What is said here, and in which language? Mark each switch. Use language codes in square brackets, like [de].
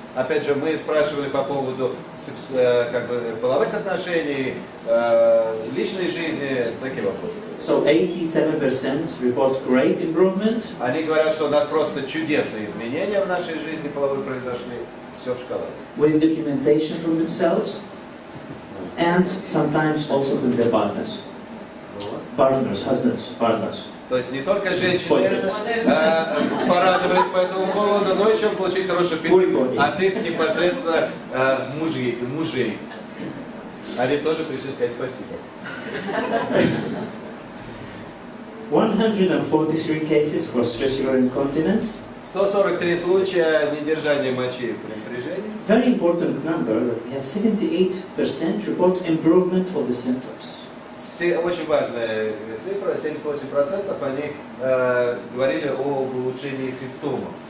[ru] Опять же, мы спрашивали по поводу как бы, половых отношений, личной жизни, такие вопросы. [en] So 87% report great improvement. [ru] Они говорят, что у нас просто чудесные изменения в нашей жизни половой произошли. Все в шоколаде. [en] With documentation from themselves and sometimes also from their partners. Partners, husbands, partners. [ru] То есть не только женщины порадовались по этому поводу, но еще получить хороший фидбэк от их непосредственно мужей. Они тоже пришли сказать спасибо. [en] 143 cases for stress urinary incontinence. [ru] 143 случая недержания мочи при напряжении. [en] Very important number. We have 78% report improvement of the symptoms. [ru] Очень важная цифра, 78% они говорили о улучшении симптомов.